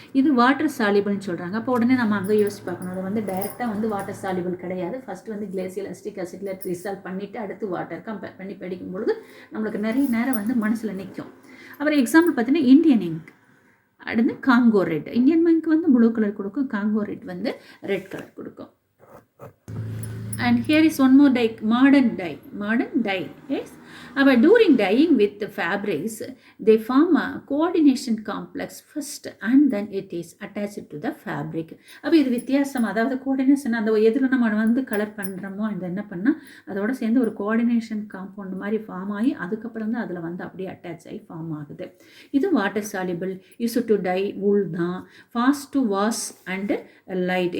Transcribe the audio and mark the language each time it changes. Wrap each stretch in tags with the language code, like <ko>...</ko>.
<ta>இது வாட்டர் சாலிபிள்னு சொல்கிறாங்க. அப்போ உடனே நம்ம அங்கே யோசிச்சு பார்க்கணும். அது வந்து டைரெக்டாக வந்து வாட்டர் சாலிபிள் கிடையாது. ஃபஸ்ட்டு வந்து கிளேசியல் அசிட்டிக் ஆசிட்ல ரிசால்வ் பண்ணிவிட்டு அடுத்து வாட்டர் கம்பேர் பண்ணி படிக்கும்பொழுது நம்மளுக்கு நிறைய நேரம் வந்து மனசில் நிற்கும். அப்புறம் எக்ஸாம்பிள் பார்த்தீங்கன்னா இந்தியன் இங்க், அடுத்து காங்கோ ரெட். இந்தியன் இங்க் வந்து ப்ளூ கலர் கொடுக்கும், காங்கோ ரெட் வந்து ரெட் கலர் கொடுக்கும்.</ta> <en>And here is one more dye, modern dye, yes. But during dyeing with the fabrics, they form a coordination complex first and then it is attached to the fabric.</en> <ta>அப்போ இது வித்தியாசம், அதாவது coordination அந்த எதில் நம்ம வந்து colour பண்ணுறோமோ அந்த என்ன பண்ணால் அதோட சேர்ந்து ஒரு கோஆர்டினேஷன் காம்பவுண்ட் மாதிரி ஃபார்ம் ஆகி அதுக்கப்புறம் தான் அதில் வந்து அப்படியே அட்டாச் ஆகி ஃபார்ம் ஆகுது.</ta> <en>இது water soluble, use to dye wool தான், fast to wash and light.</en>